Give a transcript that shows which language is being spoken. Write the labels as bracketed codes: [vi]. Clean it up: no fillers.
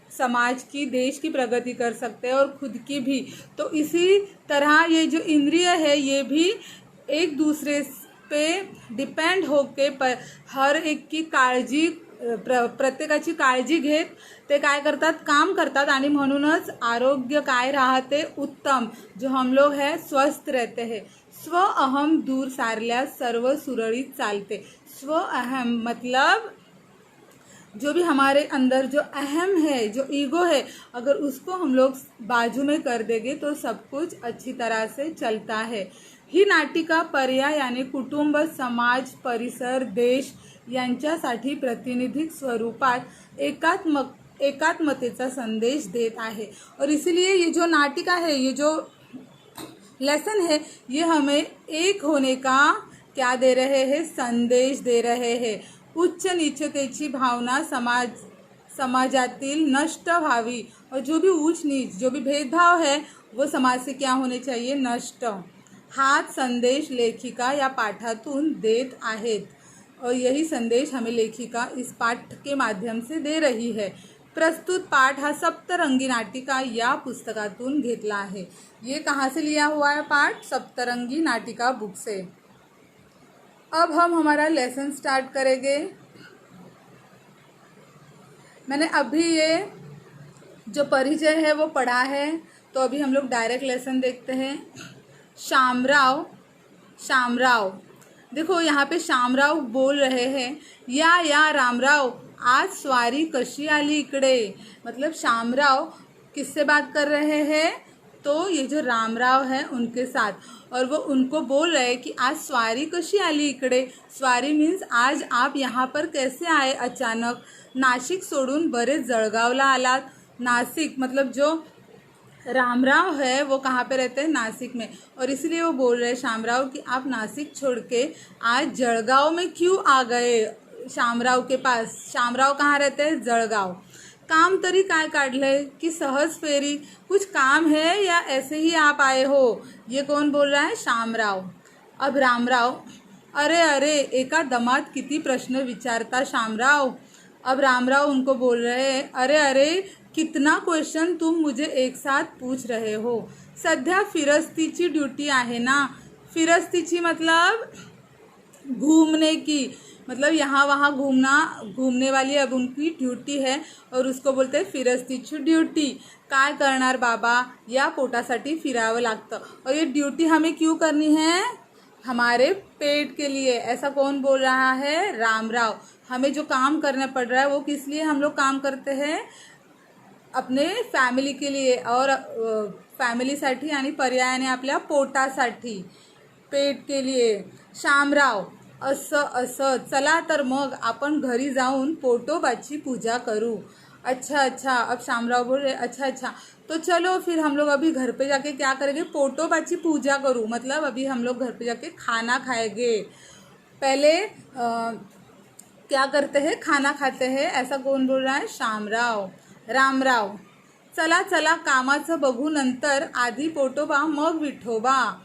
[hi] समाज की, देश की प्रगति कर सकते हैं और खुद की भी। तो इसी तरह ये जो इंद्रिय है ये भी एक दूसरे पे डिपेंड होके हर एक की काळजी, [mr] प्रत्येकाची काळजी घेत ते काय करतात, काम करतात आणि म्हणूनच आरोग्य काय राहते, उत्तम। [hi] जो हम लोग है स्वस्थ रहते हैं। [mr] स्व अहम दूर सारल्यास सर्व सुरळीत चालते। [hi] स्व अहम मतलब जो भी हमारे अंदर जो अहम है, जो ईगो है, अगर उसको हम लोग बाजू में कर देंगे तो सब कुछ अच्छी तरह से चलता है। [mr] ही नाटिका पर्यायाने कुटुंब, समाज, परिसर, देश यांच्यासाठी प्रातिनिधिक स्वरूपात एकात्मतेचा संदेश देत आहे। [hi] और इसलिए ये जो नाटिका है, ये जो लेसन है, ये हमें एक होने का क्या दे रहे हैं, संदेश दे रहे हैं। [mr] उच्च नीचतेची भावना समाजातील नष्ट व्हावी, [hi] और जो भी ऊंच नीच, जो भी भेदभाव है वो समाज से क्या होने चाहिए, नष्ट। [mr] हाच संदेश लेखिका या पाठातून देत आहेत, [hi] और यही संदेश हमें लेखिका इस पाठ के माध्यम से दे रही है। [mr] प्रस्तुत पाठ हा सप्तरंगी नाटिका या पुस्तकातून घेतला आहे। [hi] ये कहाँ से लिया हुआ है पाठ, सप्तरंगी नाटिका बुक से। अब हम हमारा लेसन स्टार्ट करेंगे। मैंने अभी ये जो परिचय है वो पढ़ा है, तो अभी हम लोग डायरेक्ट लेसन देखते हैं। शामराव, शामराव, देखो यहाँ पे शामराव बोल रहे हैं, [mr] या रामराव आज स्वारी कशी आली इकडे। [hi] मतलब शामराव किससे बात कर रहे हैं, तो ये जो रामराव है उनके साथ, और वो उनको बोल रहे हैं कि [mr] आज स्वारी कशी आली इकडे। [hi] स्वारी मीन्स आज आप यहाँ पर कैसे आए अचानक। [mr] नाशिक सोडून बरेच जळगावला आलात। [hi] नासिक मतलब जो रामराव है वो कहाँ पे रहते हैं, नासिक में, और इसलिए वो बोल रहे हैं शामराव कि आप नासिक छोड़ के आज जळगाव में क्यों आ गए शामराव के पास। शामराव कहाँ रहते हैं, जळगाव। [mr] काम तरी काय काढलंय की सहज फेरी, [hi] कुछ काम है या ऐसे ही आप आए हो। ये कौन बोल रहा है, शामराव। अब रामराव, [mr] अरे अरे एका दमात किती प्रश्न विचारता शामराव। [hi] अब रामराव उनको बोल रहे हैं, अरे अरे कितना क्वेश्चन तुम मुझे एक साथ पूछ रहे हो। [mr] सध्या फिरस्तीची ड्यूटी आहे ना। [hi] फिरस्तीची मतलब घूमने की, मतलब यहाँ वहाँ घूमने वाली अब उनकी ड्यूटी है, और उसको बोलते हैं फिरस्तीची ड्यूटी। [mr] काय करणार बाबा, या पोटासाठी फिरावं लागतं। [hi] और ये ड्यूटी हमें क्यों करनी है, हमारे पेट के लिए। ऐसा कौन बोल रहा है, रामराव। हमें जो काम करना पड़ रहा है वो किस लिए हम लोग काम करते हैं, अपने फॅमिली के लिए, और [mr] फॅमिलीसाठी आणि पर्यायाने आपल्या पोटासाठी, [hi] पेट के लिए। [mr] शामराव, असं चला तर मग आपण घरी जाऊन पोटोबाची पूजा करू। [hi] अच्छा, अब शामराव बोल रहे अच्छा, तो चलो फिर हम लोग अभी घर पे जाके क्या करेंगे, [mr] पोटोबाची पूजा करूँ, [hi] मतलब अभी हम लोग घर पे जाके खाना खाएंगे। पहले क्या करते हैं, खाना खाते हैं। ऐसा कौन बोल रहा है, [mr] शामराव। रामराव, चला कामाचं बघू नंतर, आधी पोटोबा मग विठोबा।